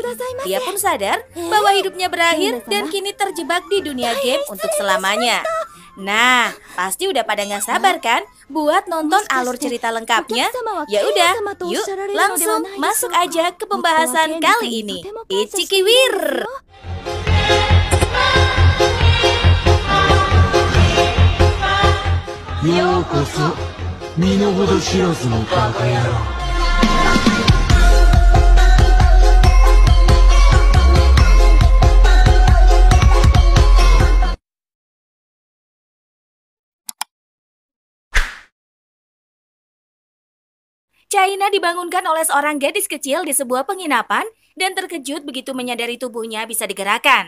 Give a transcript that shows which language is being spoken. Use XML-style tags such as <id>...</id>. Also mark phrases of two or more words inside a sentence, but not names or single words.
<id>Dia pun sadar bahwa hidupnya berakhir dan kini terjebak di dunia game untuk selamanya. Nah, pasti udah pada nggak sabar kan buat nonton alur cerita lengkapnya? Ya udah, yuk langsung masuk aja ke pembahasan kali ini. Ichikiwir!</id> <ja>ようこそ身の程知らずのバカ野郎。</ja> <id>China dibangunkan oleh seorang gadis kecil di sebuah penginapan dan terkejut begitu menyadari tubuhnya bisa digerakkan.</id>